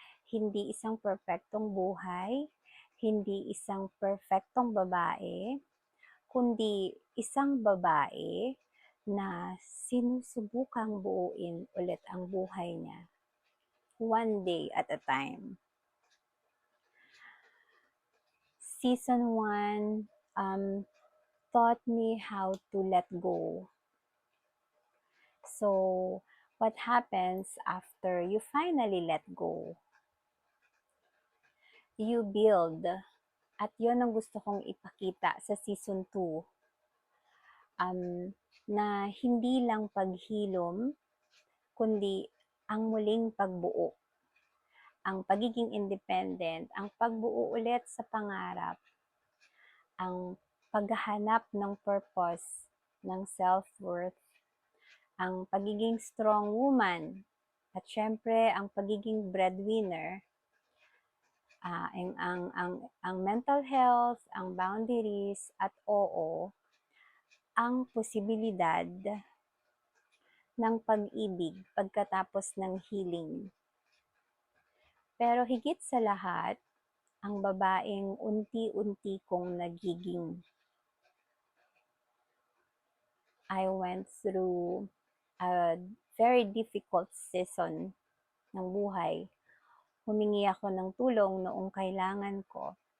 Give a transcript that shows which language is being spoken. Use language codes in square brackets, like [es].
[tl] Hindi isang perpektong buhay, hindi isang perpektong babae, kundi isang babae na sinusubukang buuin ulit ang buhay niya, [en] one day at a time. Season 1 taught me how to let go. So, what happens after you finally let go? You build. [tl] At yun ang gusto kong ipakita sa season 2. Na hindi lang paghilom, kundi ang muling pagbuo. Ang pagiging independent, ang pagbuo ulit sa pangarap, ang paghahanap ng purpose, ng self-worth, ang pagiging strong woman, at syempre ang pagiging breadwinner, ang mental health, ang boundaries, at oo, ang posibilidad ng pag-ibig pagkatapos ng healing. Pero higit sa lahat, ang babaeng unti-unti kong nagiging. [en] I went through a very difficult season [tl] ng buhay. Humingi ako ng tulong noong kailangan ko.